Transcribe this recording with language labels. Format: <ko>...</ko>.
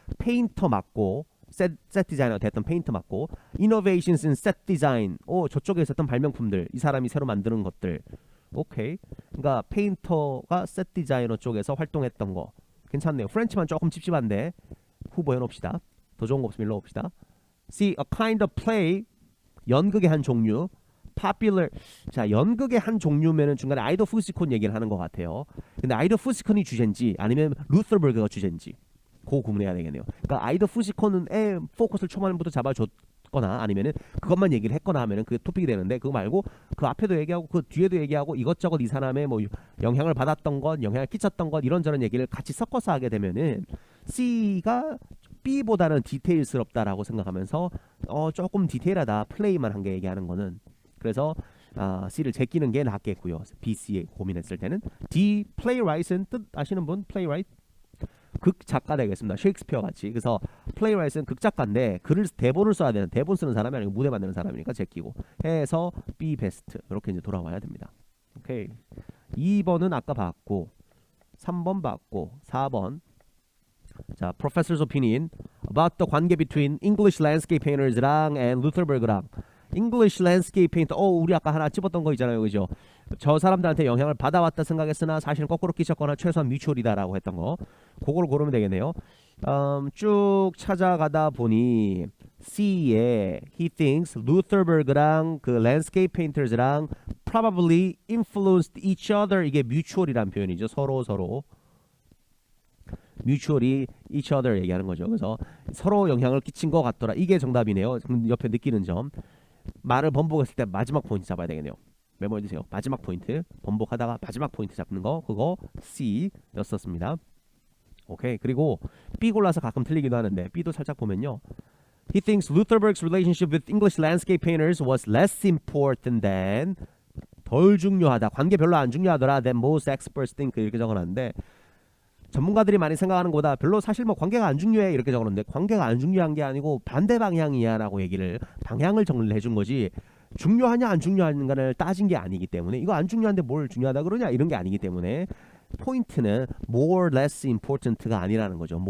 <ko>페인터 맞고 셋 디자이너 됐던 페인터 맞고</ko> <en>innovations in set design</en> <ko>저쪽에 있었던 발명품들 이 사람이 새로 만드는 것들 오케이. 그러니까 페인터가 셋 디자이너 쪽에서 활동했던 거 괜찮네요. 프렌치만 조금 찝찝한데 후보 해놓읍시다. 더 좋은 거 없으면 일로 옵시다. C.</ko> <en>A kind of play</en> <ko>연극의 한 종류</ko> <en>popular.</en> <ko>자, 연극의 한 종류면은 중간에 아이더 푸시콘 얘기를 하는 것 같아요. 근데 아이더 푸시콘이 주제인지 아니면 루터버그가 주제인지 그거 구분해야 되겠네요. 그러니까 아이더 푸시콘에 포커스를 초반부터 잡아줬거나 아니면은 그것만 얘기를 했거나 하면은 그게 토픽이 되는데 그거 말고 그 앞에도 얘기하고 그 뒤에도 얘기하고 이것저것 이 사람의 뭐 영향을 받았던 것, 영향을 끼쳤던 것 이런저런 얘기를 같이 섞어서 하게 되면은 C가 B보다는 디테일스럽다라고 생각하면서 조금 디테일하다 플레이만 한 게 얘기하는 거는 그래서 C를 제끼는 게 낫겠고요. B, C에 고민했을 때는 D, playwright은 뜻 아시는 분? playwright? 극작가 되겠습니다. 셰익스피어 같이. 그래서 playwright은 극작가인데 대본을 써야 되는 대본 쓰는 사람이 아니고 무대 만드는 사람이니까 제끼고 해서 B 베스트 이렇게 이제 돌아와야 됩니다. 오케이. 2번은 아까 봤고 3번 봤고 4번 자,</ko> <en>Professor's opinion about the 관계 between English landscape painters랑 and 루터버그랑 English landscape painter.</en> <ko>우리 아까 하나 찝었던 거 있잖아요. 그죠? 저 사람들한테 영향을 받아왔다 생각했으나 사실은 거꾸로 끼쳤거나 최소한 뮤추얼이다라고 했던 거. 그걸 고르면 되겠네요. 쭉 찾아가다 보니 C에</ko> <en>he thinks</en> <ko>루터버그랑 그 landscape painters랑</ko> <en>probably influenced each other.</en> <ko>이게 뮤추얼이란 표현이죠. 서로 뮤추얼이 each other 얘기하는 거죠. 그래서 서로 영향을 끼친 것 같더라. 이게 정답이네요. 옆에 느끼는 점. 말을 번복했을 때 마지막 포인트 잡아야 되겠네요. 메모해주세요. 마지막 포인트 번복하다가 마지막 포인트 잡는 거 그거 C였었습니다. 오케이. 그리고 B 골라서 가끔 틀리기도 하는데 B도 살짝 보면요.</ko> <en>He thinks Lutherberg's relationship with English landscape painters was less important than</en> <ko>덜 중요하다. 관계 별로 안 중요하더라.</ko> <en>than most experts think</en> <ko>이렇게 적어놨는데 전문가들이 많이 생각하는 것보다 별로 사실 뭐 관계가 안 중요해 이렇게 적었는데 관계가 안 중요한 게 아니고 반대 방향이야 라고 방향을 정리를 해준 거지 중요하냐 안 중요한가를 따진 게 아니기 때문에 이거 안 중요한데 뭘 중요하다 그러냐 이런 게 아니기 때문에 포인트는 more less important가 아니라는 거죠.</ko>